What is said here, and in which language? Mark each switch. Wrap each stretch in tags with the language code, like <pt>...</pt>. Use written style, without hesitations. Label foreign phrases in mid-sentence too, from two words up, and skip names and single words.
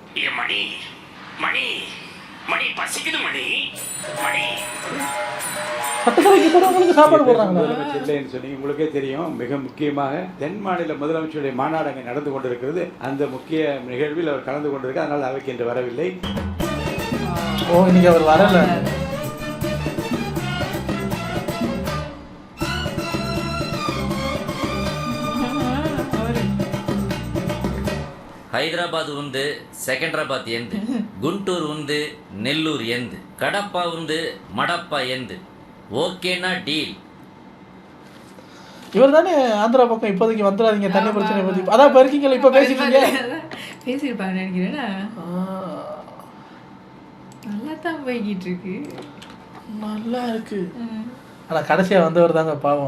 <ta>மணி மணி மணி பசிக்குது மணி மணி. சாப்பாடு போடுறாங்க. முதலமைச்சர் இல்லைன்னு சொன்னீங்க. உங்களுக்கே தெரியும், மிக முக்கியமாக தென் மாநில முதலமைச்சருடைய மாநாடு அங்கே நடந்து கொண்டிருக்கிறது. அந்த முக்கிய நிகழ்வில் அவர் கலந்து கொண்டிருக்க, அதனால் அவைக்கு இன்று வரவில்லை. ஓ இன்னைக்கு அவர் வரல.</ta> <te>హైదరాబాద్ ఉంది, సెకండ్రాబాద్ ఎందు, గుంటూరు ఉంది, నెల్లూరు ఎందు, కడప ఉంది, మడప్ప ఎందు.</te> <ta>ஓகேனா டீல். இவர் தானே ஆந்திரா பக்கம் இப்போதைக்கு வந்துடாதீங்க தண்ணி பிரச்சனை பற்றி. அதான் இப்போ இருக்கீங்களா, இப்போ பேசிட்டீங்க. பேசியிருப்பாங்க நினைக்கிறேன். நல்லா தான் போய்கிட்டு இருக்கு. நல்லா இருக்கு. ஆனால் கடைசியாக வந்தவர் தாங்க பாவம்.</ta>